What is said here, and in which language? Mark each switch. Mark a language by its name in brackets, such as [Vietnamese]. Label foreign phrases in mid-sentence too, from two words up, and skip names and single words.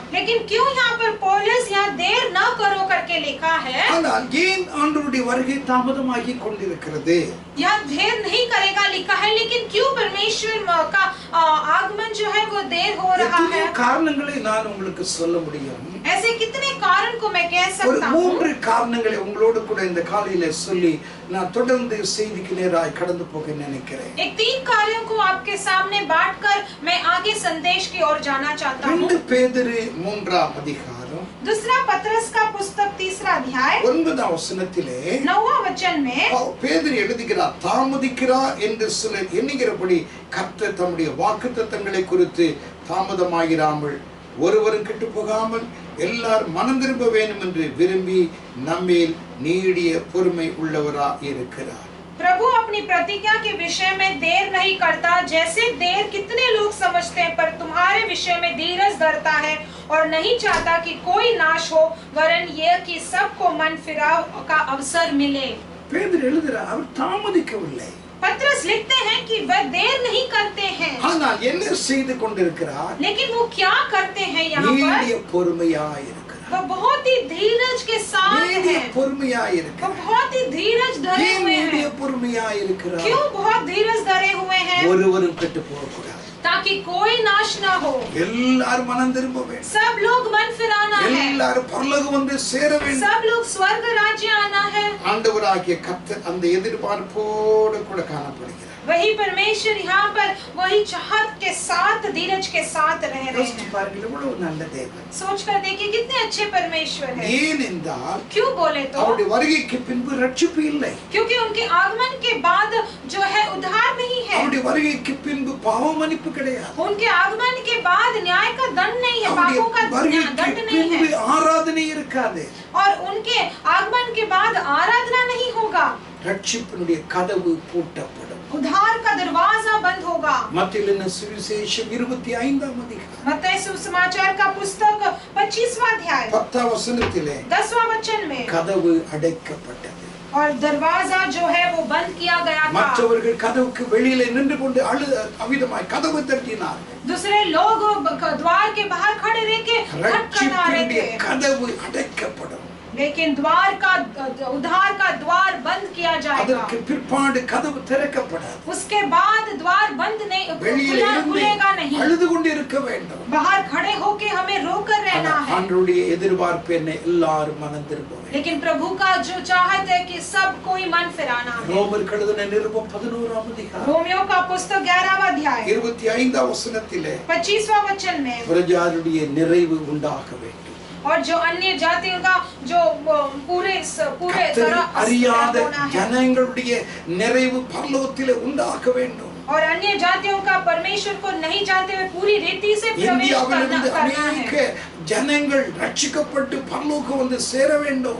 [Hindi] लेकिन क्यों यहाँ पर पौलुस यहाँ देर न करो करके लिखा है? [Tamil] ஆனால் ஏன் ஆண்டவருடைய வருகை தாமதமாகி கொண்டிருக்கிறது? [Hindi] यहाँ देर नहीं करेगा लिखा है, लेकिन क्यों परमेश्वर का आगमन जो है वो देर हो रहा है? [Tamil] காரணங்களை நான் உங்களுக்கு சொல்ல முடியும். [Hindi] ऐसे कितने कारण को मैं कह [Tamil] ஒரு [Hindi] सकता हूँ। [Tamil] 3 காரணங்களை உங்களோடு கூட இந்த காலையில சொல்லி நான் தொடர்ந்து செய்திக்கு நேராய் கடந்து போக நினைக்கிறேன். [Hindi] एक 3 कार्यों को आपके सामने बांटकर मैं आगे संदेश की ओर जाना चाहता हूँ। [Tamil] 2 பேதுரு 3ஆம் அதிகாரம் [Hindi] दूसरा पत्रस का पुस्तक 3रा अध्याय [Tamil] 9ஆம் வசனத்திலே [Hindi] 9वां वचन में [Tamil] பேதுரு எழுதுகிறார், தாமதிக்கிறார் என்று சிலர் எண்ணுகிறபடி கர்த்தர் தம்முடைய வாக்குத்தத்தங்களை குறித்து தாமதமாயிராமல் ஒருவரும் கெட்டு போகாமல் எல்லாரும் மனம் திரும்ப வேண்டும் என்று விரும்பி நம்மேல் நீடிய பொறுமை உள்ளவராய் இருக்கிறார். [Hindi] प्रभु अपनी प्रतिज्ञा के विषय में देर नहीं करता, जैसे देर कितने लोग समझते हैं, पर तुम्हारे विषय में धीरज धरता है और नहीं चाहता कि कोई नाश हो, वरन यह कि सबको मन फिराव का अवसर मिले। [Tamil] பேதுரு எழுதுகிறார், அவர் தாமதிக்கவில்லை. [Hindi] पत्रस लिखते हैं कि वह देर नहीं करते हैं, [Tamil] ஆனால் என்ன செய்து கொண்டிருக்கிறார்? [Hindi] लेकिन वो क्या करते हैं यहाँ [Tamil] நீடிய [Hindi] पर? [Tamil] பொறுமையாய் இருக்கிறார். [Hindi] वह बहुत ही धीरज के साथ [Tamil] நீடிய [Hindi] है, [Tamil] பொறுமையாய் [Hindi] वह [Tamil] இருக்கிறார். [Hindi] बहुत ही धीरज धरे [Tamil] ஏன் [Hindi] हुए [Tamil] நீடிய [Hindi] हैं। [Tamil] பொறுமையாய் இருக்கிறார்? [Hindi] क्यों बहुत धीरज धरे हुए हैं? [Tamil] ஒருவரும் கெட்டு போகக்கூடாது. [Hindi] ताकि कोई नाश ना हो, [Tamil] எல்லாரும் மனம் திரும்ப வேண்டும். [Hindi] सब लोग मन फिराना है, [Tamil] எல்லாரும் பரலோகம் வந்து சேர வேண்டும். [Hindi] सब लोग स्वर्ग राज्य आना है। [Tamil] ஆண்டவராகிய கர்த்தர் அந்த எதிர்பார்ப்போடு கூட காணப்படுகிறார். [Hindi] वही परमेश्वर यहाँ पर वही चाहत के साथ, धीरज के साथ रह रहे [Tamil] யோசித்து [Hindi] हैं। [Tamil] பாருங்கள், எவ்வளவு நல்ல தேவன். [Hindi] सोच कर देखिए कितने अच्छे परमेश्वर हैं। [Tamil] ஏனென்றால் [Hindi] क्यों बोले तो? [Tamil] அவருடைய வருகைக்கு பின்பு ரட்சிப்பு இல்லை. [Hindi] क्योंकि उनके आगमन के बाद जो है उद्धार नहीं है, [Tamil] அவருடைய வருகைக்கு பின்பு பாவ மன்னிப்பு கிடையாது. [Hindi] उनके आगमन के बाद न्याय का दंड नहीं है, [Tamil] அவருடைய [Hindi] पापों का [Tamil] வருகைக்கு [Hindi] दंड नहीं [Tamil] பின்பு [Hindi] है, [Tamil] ஆராதனை இருக்காது. [Hindi] और उनके आगमन के बाद आराधना नहीं होगा, [Tamil] ரட்சிப்பினுடைய கதவு பூட்டப்படும். [Hindi] उद्धार का दरवाजा बंद होगा। [Tamil] மத்தேயு சுவிசேஷம் 25ஆம் அதிகாரம் [Hindi] मत्ती सुसमाचार का पुस्तक 25वां अध्याय [Tamil] 10ஆம் வசனத்திலே [Hindi] 10वां वचन में, [Tamil] கதவு அடைக்கப்பட்டது. [Hindi] और दरवाजा जो है वो बंद किया गया था। [Tamil] மற்றவர்கள் கதவுக்கு வெளியிலே நின்று கொண்டு அவிதமாய் கதவு தட்டினார். [Hindi] दूसरे लोग द्वार के बाहर खड़े रह के खटखटा रहे [Tamil] ரட்சிப்பினுடைய [Hindi] थे, [Tamil] கதவு அடைக்கப்படும். [Hindi] लेकिन द्वार का उद्धार का द्वार बंद किया जाएगा। [Tamil] அதற்கு பிற்பாடு கதவு திறக்கப்படாது. [Hindi] उसके बाद द्वार बंद नहीं, [Tamil] வெளியிலே இருந்து [Hindi] खुलेगा नहीं। [Tamil] அழுது கொண்டு இருக்க வேண்டும். [Hindi] बाहर खड़े होके हमें रोकर रहना है। [Tamil] ஆண்டவருடைய எதிர்பார்ப்பு என்ன? எல்லாரும் மனம் திரும்ப வேண்டும். [Hindi] लेकिन प्रभु का जो चाहत है कि सब कोई मन फिराना है। [Tamil] ரோமர் எழுதின நிருபம் 11ஆம் அதிகாரம் [Hindi] रोमियो का पुस्तक 11वां अध्याय [Tamil] 25ஆம் வசனத்திலே [Hindi] 25वां वचन में, [Tamil] பிரஜாருடைய நிறைவு உண்டாக வேண்டும். [Hindi] और जो अन्य जातियों का जो पूरे [Tamil] கர்த்தரை [Hindi] तरह [Tamil] அறியாத [Hindi] होना है, [Tamil] ஜனங்களுடைய நிறைவு பரலோகத்திலே உண்டாக வேண்டும். [Hindi] और अन्य जातियों का परमेश्वर को नहीं जानते हुए पूरी रीति से प्रवेश [Tamil] இந்தியாவிலிருந்து [Hindi] करना [Tamil] அநேக [Hindi] है। [Tamil] ஜனங்கள் ரட்சிக்கப்பட்டு பரலோகம் வந்து சேர வேண்டும்.